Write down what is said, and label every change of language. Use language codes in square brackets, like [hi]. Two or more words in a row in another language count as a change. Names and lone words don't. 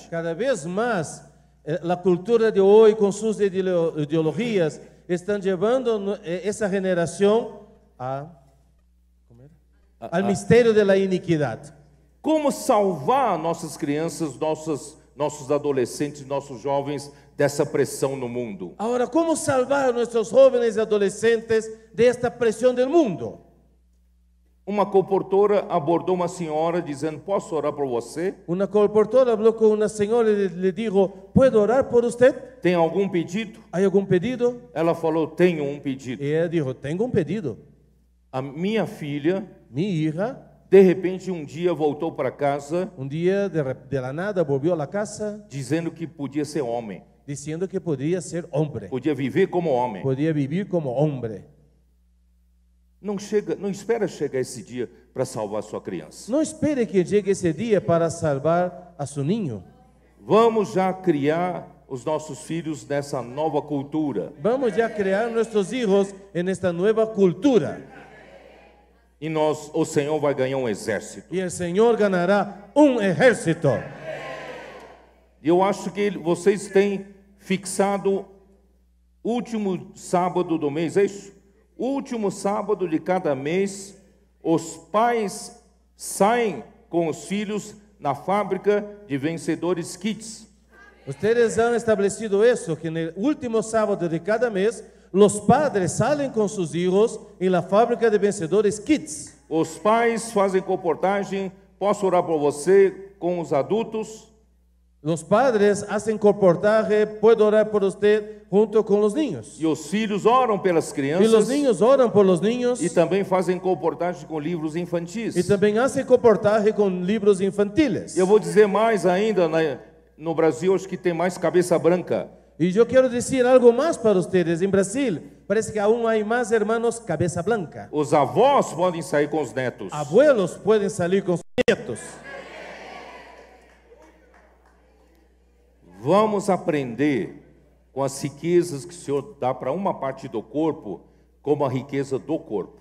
[es] Cada vez más la cultura de hoy con sus ideologías están llevando esa generación al misterio de la iniquidad. [pt] Como salvar nossas crianças, nossos adolescentes, nossos jovens dessa pressão no mundo? [es] Ahora, ¿cómo salvar a nuestros jóvenes y adolescentes de esta presión del mundo? [pt] Uma comportora abordou uma senhora dizendo: posso orar por você? [es] Una colportora habló con una señora y le dijo: ¿puedo orar por usted? [pt] Tem algum pedido? [es] ¿Hay algún pedido? [pt] Ela falou: tenho um pedido. [es] Y ella dijo: tengo un pedido. [pt] A minha filha, [es] Mi hija, [pt] de repente, um dia voltou para casa [es] un día de la nada volvió a la casa [pt] dizendo que podia ser homem, [es] diciendo que podría ser hombre, [pt] podia viver como homem. [es] podía vivir como hombre. [pt] Não espera chegar esse dia para salvar sua criança. [es] No espere que llegue ese día para salvar a su niño. [pt] Vamos já criar os nossos filhos nessa nova cultura. [es] Vamos ya a crear nuestros hijos en esta nueva cultura. [pt] E o Senhor vai ganhar um exército. [es] Y el Señor ganará un ejército. [pt] E eu acho que vocês têm fixado último sábado do mês, é isso? Último sábado de cada mês, os pais saem com os filhos na Fábrica de Vencedores Kids. [es] Ustedes han establecido eso, que en el último sábado de cada mes, los padres salen con sus hijos en la Fábrica de Vencedores Kids. [pt] Os pais fazem comportagem, posso orar por você, com os adultos. [es] Los padres hacen comportaje, puedo orar por usted junto con los niños. [pt] E os filhos oram pelas [es] Y [pt] crianças. [es] los niños oran por los niños. [pt] E também fazem comportagem com livros infantis. [es] Y también hacen comportaje con libros infantiles. [pt] Eu vou dizer mais ainda, no Brasil acho que tem mais cabeça branca. [es] Y yo quiero decir algo más para ustedes. En Brasil parece que aún hay más hermanos cabeza blanca. [pt] Os avós podem sair com os netos. [es] Abuelos pueden salir con sus nietos. [pt] Vamos aprender com as riquezas que o Senhor dá para uma parte do corpo, como a riqueza do corpo.